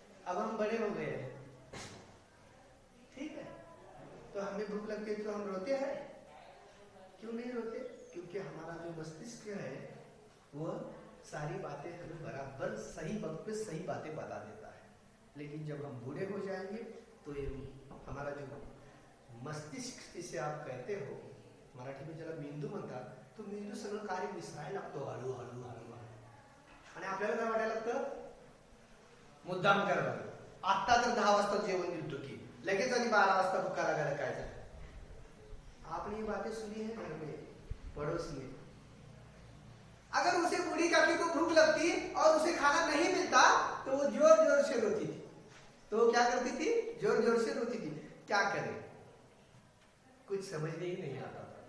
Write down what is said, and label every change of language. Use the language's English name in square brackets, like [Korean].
[Hindi] अब हम बड़े हो गए हैं, ठीक है, तो हमें भूख लगती है तो हम रोते हैं। क्यों नहीं रोते? क्योंकि हमारा जो मस्तिष्क है वह सारी बातें हमें बराबर सही वक्त पे सही बातें बता देता है। लेकिन जब हम बूढ़े हो जाएंगे तो ये हमारा जो मस्तिष्क जिसे आप कहते हो, मराठी में [Marathi] ज्याला मेंदू म्हणतात, तो मेंदू सगळं कार्य विसरायला लागतो हळू हळू हळू. आणि आपल्याला काय वाटायला लागतं, मुद्दाम करायला लागतं. आता तर 10 वाजता जेवण दिलतो की लगेच आणि 12 वाजता भुका लागायला काय झालं. [Hindi] आपने ये बातें सुनी है घर में, पड़ोस में. अगर उसे बूढ़ी काकी को भूख लगती और उसे खाना नहीं मिलता तो वो जोर जोर से रोती थी. तो क्या करती थी, जोर जोर से रोती थी. क्या करे, कुछ समझने ही नहीं आता था.